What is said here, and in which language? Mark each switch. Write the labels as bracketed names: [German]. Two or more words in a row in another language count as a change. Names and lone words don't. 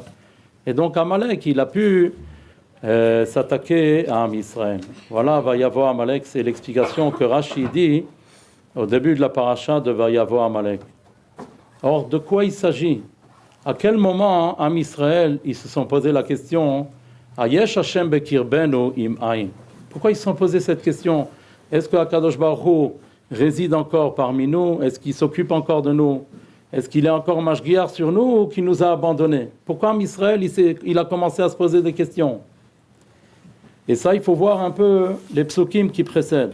[French] Et donc Amalek, il a pu s'attaquer à [Hebrew] עם ישראל. [French] Voilà, [Hebrew] ויבוא עמלק, [French] c'est l'explication que Rashi dit au début de la paracha de [Hebrew] ויבוא עמלק. [French] Or, de quoi il s'agit? À quel moment [Hebrew] עם ישראל, [French] ils se sont posé la question [Hebrew] היש ה' בקרבנו אם אין. [French] Pourquoi ils se sont posé cette question? Est-ce que [Hebrew] הקדוש ברוך הוא [French] réside encore parmi nous? Est-ce qu'il s'occupe encore de nous? Est-ce qu'il est encore mashgiach sur nous ou qu'il nous a abandonnés? Pourquoi [Hebrew] עם ישראל, [French] il a commencé à se poser des questions? Et ça, il faut voir un peu les psukim qui précèdent.